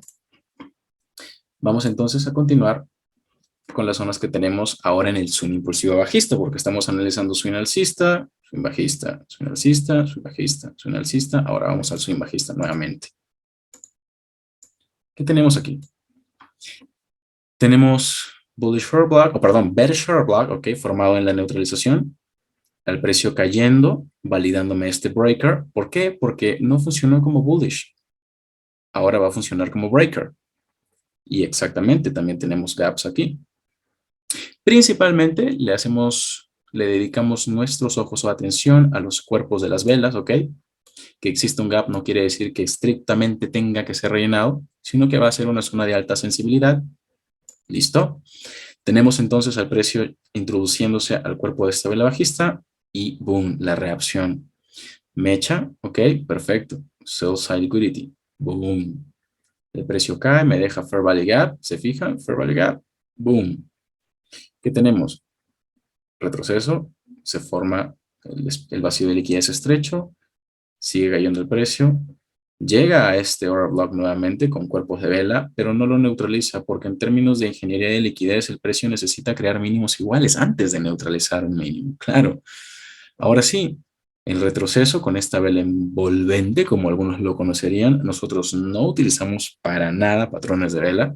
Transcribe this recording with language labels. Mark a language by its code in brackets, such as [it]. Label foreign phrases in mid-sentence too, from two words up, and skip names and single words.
[es] Vamos entonces a continuar con las zonas que tenemos ahora en el swing impulsivo bajista, porque estamos analizando swing alcista, swing bajista, swing alcista, swing bajista, swing alcista. Ahora vamos al swing bajista nuevamente. ¿Qué tenemos aquí? Tenemos [en] bullish short block, [es] o perdón, [en] bearish short block, [es] ok, formado en la neutralización. El precio cayendo, validándome este breaker. ¿Por qué? Porque no funcionó como bullish. Ahora va a funcionar como breaker. Y exactamente, también tenemos gaps aquí. Principalmente le dedicamos nuestros ojos o atención a los cuerpos de las velas, ¿ok? Que existe un gap no quiere decir que estrictamente tenga que ser rellenado, sino que va a ser una zona de alta sensibilidad. ¿Listo? Tenemos entonces al precio introduciéndose al cuerpo de esta vela bajista y boom, la reacción. Mecha, ok, perfecto. [en] Sell side liquidity, boom. [es] El precio cae, me deja [en] Fair Value Gap, [es] ¿se fijan? [en] Fair Value Gap, boom. [es] ¿Qué tenemos? Retroceso, se forma el vacío de liquidez estrecho, sigue cayendo el precio, llega a este [en] order block [es] nuevamente con cuerpos de vela, pero no lo neutraliza porque en términos de ingeniería de liquidez el precio necesita crear mínimos iguales antes de neutralizar un mínimo, claro. Ahora sí, el retroceso con esta vela envolvente, como algunos lo conocerían, nosotros no utilizamos para nada patrones de vela.